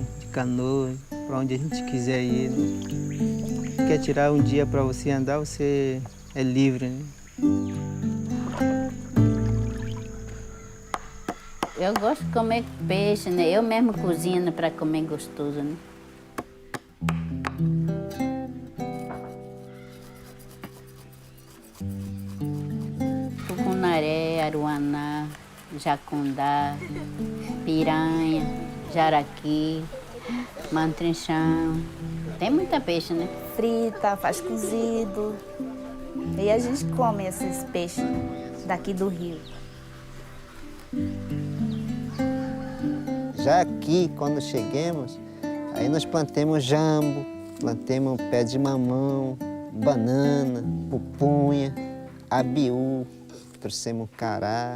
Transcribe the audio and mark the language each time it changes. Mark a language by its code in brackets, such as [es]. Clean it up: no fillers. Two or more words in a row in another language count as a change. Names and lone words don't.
[pt] De canoa, para onde a gente quiser ir, né? Quer tirar um dia para você andar, você é livre, né? Eu gosto de comer peixe, né? Eu mesmo cozinho para comer gostoso, né? Tucunaré, aruaná, jacundá, piranha, jaraqui, mantrinchão. Tem muita peixe, né? Frita, faz cozido. E a gente come esses peixes daqui do rio. Já aqui, quando chegamos, aí nós plantemos jambo, plantemos pé de mamão, banana, pupunha, abiú, trouxemos cará.